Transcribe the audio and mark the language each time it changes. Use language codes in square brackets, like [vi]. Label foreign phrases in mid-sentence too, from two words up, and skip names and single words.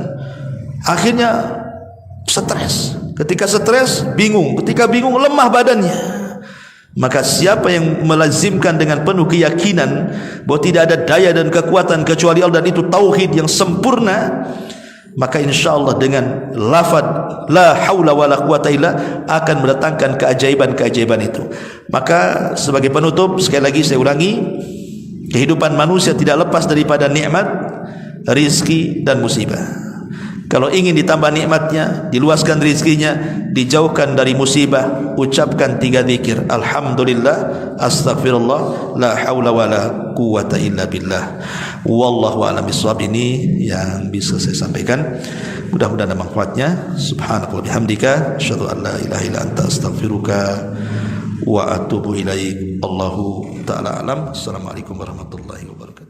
[id] Akhirnya stres. Ketika stres bingung, ketika bingung lemah badannya. Maka siapa yang melazimkan dengan penuh keyakinan bahwa tidak ada daya dan kekuatan kecuali Allah, dan itu tauhid yang sempurna, maka insyaallah dengan lafaz [ar] لا حول ولا قوة إلا [id] akan mendatangkan keajaiban-keajaiban itu. Maka sebagai penutup, sekali lagi saya ulangi, kehidupan manusia tidak lepas daripada nikmat, rizki dan musibah. Kalau ingin ditambah nikmatnya, diluaskan rizkinya, dijauhkan dari musibah, ucapkan 3 zikir. [ar] الحمد لله, أستغفر الله، لا حول ولا قوة إلا بالله. والله أعلم بالصواب. [id] Ini yang bisa saya sampaikan. Mudah-mudahan ada manfaatnya. [ar] سبحان الله بحمدك، أشهد أن لا إله إلا أنت، أستغفرك وأتوب إليك. الله تعالى أعلم. السلام عليكم ورحمة الله وبركاته.